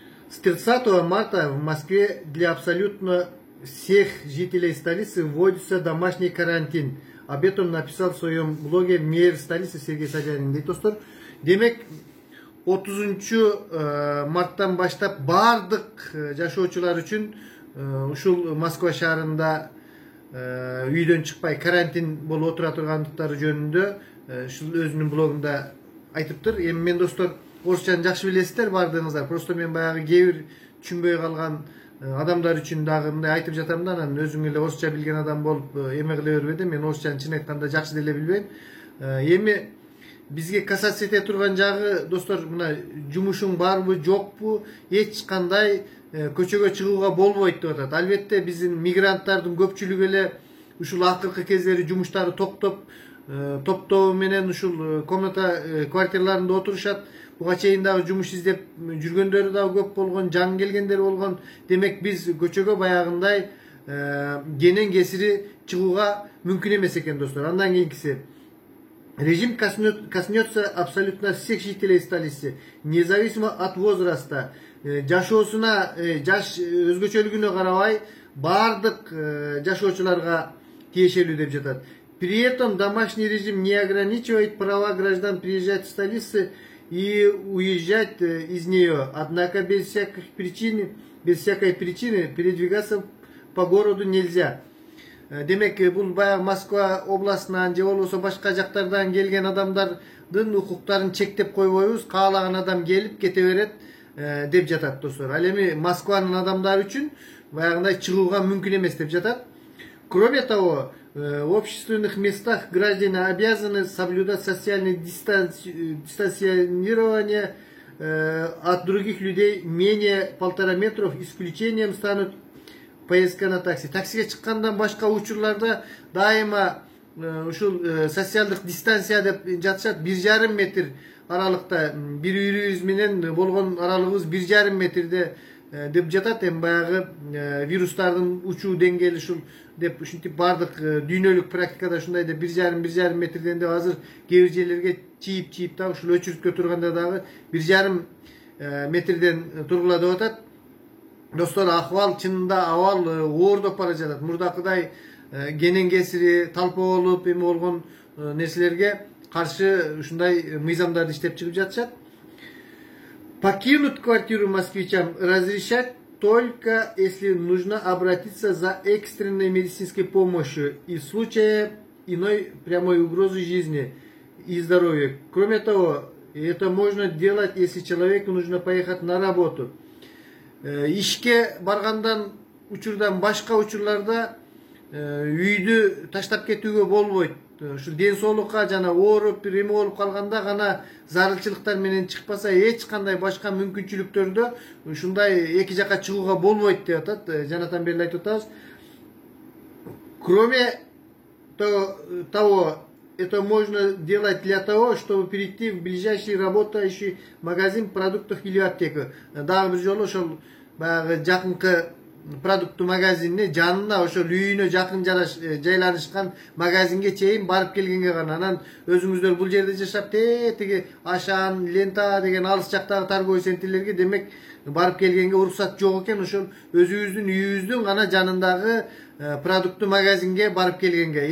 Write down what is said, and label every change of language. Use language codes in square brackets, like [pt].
[ru] С 30 марта в Москве для абсолютно всех жителей столицы вводится домашний карантин. Об этом написал в своем блоге мэр столицы Сергей Собянин. [ky] Достор, демек 30 марттан баштап бардык жашоочулар үчүн ушул Москва шаарында үйдөн чыкпай карантин болуп отура тургандыктары жөнүндө ушул өзүнүн блогунда айтыптыр. Эми мен достор орусчаны жакшы билесиздер бардыгыңыздар. Просто мен баягы кээ бир түшүнбөй калган адамдар үчүн дагы мындай айтып жатам да, анан өзүң эле орусча билген адам болуп эме кыле бербе. Мен орусчаны чын айтканда жакшы деле билбейм. Эми бизге касация эте турган жагы достор, мына жумушуң барбы жокпу, эч кандай көчөгө чыгууга болбойт деп атат. Албетте биздин мигранттардын көпчүлүгү эле ушул акыркы кездери жумуштары топтоо менен ушул комната квартираларында отурушат. Буга чейин дагы жумуш издеп жүргөндөрү дагы көп болгон, жаңы келгендер болгон. Демек биз көчөгө баягындай кенен кесири чыгууга мүмкүн эмес экен достор. Андан кийинкиси [ru] режим коснется абсолютно всех жителей столицы, независимо от возраста. [ky] Жашоосуна, жаш өзгөчөлүгүнө карабай бардык жашоочуларга тиешелүү деп жатат. [ru] При этом домашний режим не ограничивает права граждан приезжать в столицу и уезжать из нее. Однако без всякой причины передвигаться по городу нельзя. [ky] Демек, бул баягы Москва областынан же болбосо башка жактардан келген адамдардын укуктарын чектеп койбойбуз. Каалаган адам келип кете берет деп жатат достор. Ал эми Москванын адамдары үчүн баягындай чыгууга мүмкүн эмес деп жатат. [ru] Кроме того, в общественных местах граждане обязаны соблюдать социальное дистанционирование от других людей менее 1,5 метров. Исключением станут поездка на такси. [ky] Таксиге чыккандан башка учурларда дайыма ушул социалдык дистанция деп жатышат. 1,5 метр аралыкта, бир үйрүбүз менен болгон аралыгыбыз 1,5 метрде деп жатат. Эми баягы вирустардын учуу деңгээли ушул деп ушинтип бардык дүйнөлүк практикада ушундай деп 1,5 метрден деп азыр кээ бир жерлерге чийип дагы ушул өчүрүткө турганда дагы 1,5 метрден тургула деп атат. Достор, акыбал чынында абал оордоп бара жатат. Мурдакыдай кенен кесири талпа болуп эме болгон нерселерге каршы ушундай мыйзамдарды иштеп чыгып жатышат. [ru] Покинуть квартиру москвичам разрешать только если нужно обратиться за экстренной медицинской помощью и в случае иной прямой угрозы жизни и здоровью. Кроме того, это можно делать, если человеку нужно поехать на работу. [ky] Ишке баргандан учурдан башка учурларда үйдү таштап кетүүгө болбойт. Ушу ден соолукка жана ооруп бир эме болуп калганда гана зарылчылыктар менен чыкпаса, эч кандай башка мүмкүнчүлүктөрдө ушундай эки жака чыгууга болбойт деп атат. Жанатан бери айтып атабыз. [ru] Кроме того, это можно делать для того, чтобы перейти в ближайший работающий магазин продуктов или аптеку. [ky] Дагы бир жолу ошол баягы жакынкы продукты магазинine жанына ошол үйүнө жакын жайланышкан магазинге чейин барып келгенге гана. Анан өзүңүздөр бул жерде жашап тиги Ашан, Лента деген алыс жактагы торговый центрлерге демек барып келгенге уруксат жок экен. Ошол өзүбүздүн үйүбүздүн гана жанындагы продукты магазинге барып келгенге.